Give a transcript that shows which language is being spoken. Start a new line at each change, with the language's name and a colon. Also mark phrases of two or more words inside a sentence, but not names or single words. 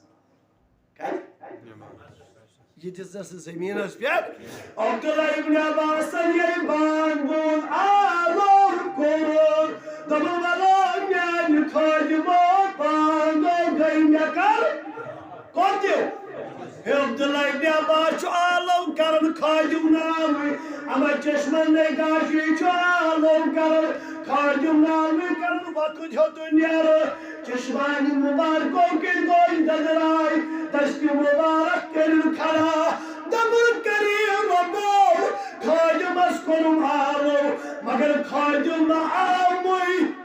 Kashmiri: یہ دِژنَس زٔمیٖنس پٮ۪ٹھ عبداللہ ابن عباسن ییٚلہِ بانگ بوٗز آلو کوٚرُن دوٚپُن وَلو میانہِ خٲدِمو بانگو گٔے مےٚ کر کوٚر دِو ہے عبداللہ ابن عباس چھُ آلو کران خادِم ناوٕے اما چشمن نے گاشی چھُ آلو کران خادِم ناوٕے کران وقت ہیوٚتُن نیرٕ چشمانہِ مُبارکو کِنۍ گوٚو دٔدراے دستہِ مُبارک کٔرِن کھڑا دپُن کٔرِو رۄبو خادِمس کوٚرُم آلو مگر خادِم نہٕ آومُے